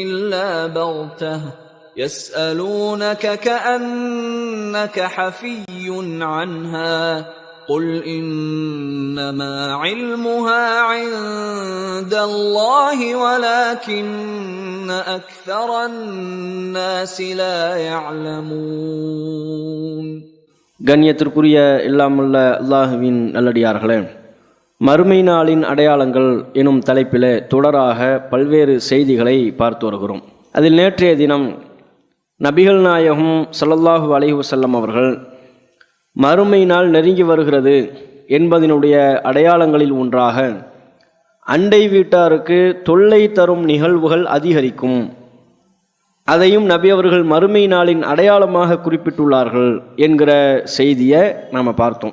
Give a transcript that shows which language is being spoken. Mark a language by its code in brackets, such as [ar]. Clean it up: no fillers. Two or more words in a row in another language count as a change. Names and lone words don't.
[ar] إلا بغتة يسألونك كأنك حفي عنها قل إنما علمها عند الله ولكن أكثر الناس لا يعلمون. [ta] கண்ணியத்திற்குரிய இல்லாமல்ல அல்லாஹுவின் நல்லடியார்களே, மறுமை நாளின் அடையாளங்கள் எனும் தலைப்பிலே தொடராக பல்வேறு செய்திகளை பார்த்து வருகிறோம். அதில் நேற்றைய தினம் நபிகள் நாயகம் [ar] صلى الله عليه وسلم [ta] அவர்கள் மறுமை நாள் நெருங்கி வருகிறது என்பதனுடைய அடையாளங்களில் ஒன்றாக அண்டை வீட்டாருக்கு தொல்லை தரும் நிகழ்வுகள் அதிகரிக்கும், அதையும் நபி அவர்கள் மறுமை நாளின் அடையாளமாக குறிப்பிட்டுள்ளார்கள் என்கிற செய்தியை நாம் பார்த்தோம்.